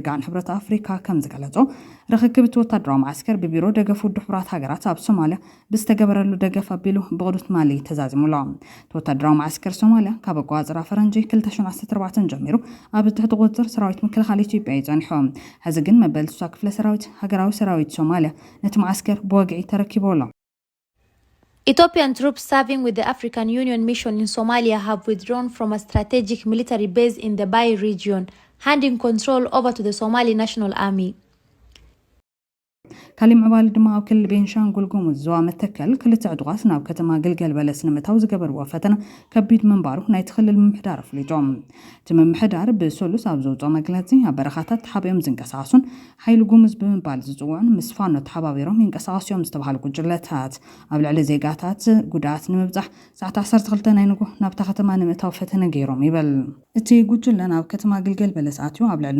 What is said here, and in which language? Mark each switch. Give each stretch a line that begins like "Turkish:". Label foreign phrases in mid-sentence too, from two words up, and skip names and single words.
Tigrinya: ሕብረት ኣፍሪካ ከም ዝገለጾ ርክክብቲ ወታደራዊ ማዕስከር ብቢሮ ደገፍ ውድብ ሕብራት ሃገራት ኣብ ሶማልያ ብዝተገበረሉ ደገፍ ኣቢሉ ብቅዱስ ማሊ ተዛዚሙሎ ወታደራዊ ማዕስከር ሶማልያ ካብ ኣቆፃፅራ ፈረንጂ 2014 ጀሚሩ ኣብ ትሕቲ ቁፅጥር ሰራዊት ምክልኻል ኢትዮጵያ ይጸኒሑ ሕዚ ግን መበል 60 ክፍለ ሰራዊት ሃገራዊ ሰራዊት ሶማልያ ነቲ ማዕስከር ብወግዒ ተረኪቦሎ
English: Ethiopian troops serving with the African Union mission in Somalia have withdrawn from a strategic military base in the Bay region, handing control over to the Somali National Army.
Tigrinya: ካሊም ዕባል ድማ ኣብ ክልል ቤንሻንጉል ጉሙዝ ዞባ መተከል ክልተ ዕጡቃት ናብ ከተማ ግልገል በለስ ንምእታው ዝገበርዎ ፈተነ ከቢድ ምንባሩ ናይቲ ክልል ምምሕዳር ኣፍሊጦም እቲ ምምሕዳር ብሰሉስ ኣብ ዘውፅኦ መግለፂ ኣብ በረኻታት ተሓቢኦም ዝንቀሳቐሱን ሓይሊ ጉሙዝ ብምባል ዝፅውዑን ምስ ፋኖ ተሓባቢሮም ይንቀሳቐሱ እዮም ዝተባሃሉ ጉጅለታት ኣብ ልዕሊ ዜጋታት ጉድኣት ንምብፃሕ ሰዓት 12 ናይ ንጉህ ናብታ ከተማ ንምእታው ፈተነ ገይሮም ይበል እቲ ጉጅለ ናብ ከተማ ግልገል በለስ ኣትዩ ኣብ ልዕሊ